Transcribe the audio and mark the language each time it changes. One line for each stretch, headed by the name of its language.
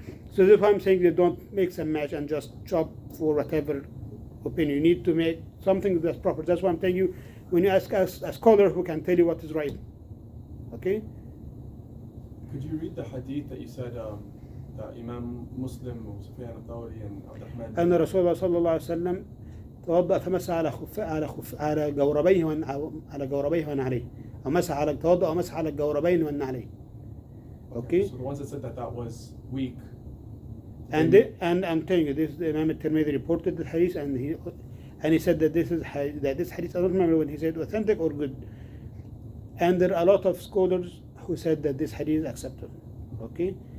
English: So that's why I'm saying they don't mix and match and just chop for whatever opinion. You need to make something that's proper. That's why I'm telling you, when you ask us a scholar who can tell you what is right. Okay? Could you read the hadith that you said that Imam Muslim وسفيان الثوري and عبد الرحمن
Arabic: أن رسول الله صلى الله عليه وسلم توضأ فمسح على جوربيه ونعليه، أو مسح على توضأ ومسح على الجوربين والنعلين.
English: Okay? So the ones that said that was weak. And I'm telling you, this Imam al-Tirmidhi reported the hadith, and he said that this hadith, I don't remember when he said authentic or good. And there are a lot of scholars who said that this hadith is acceptable. Okay?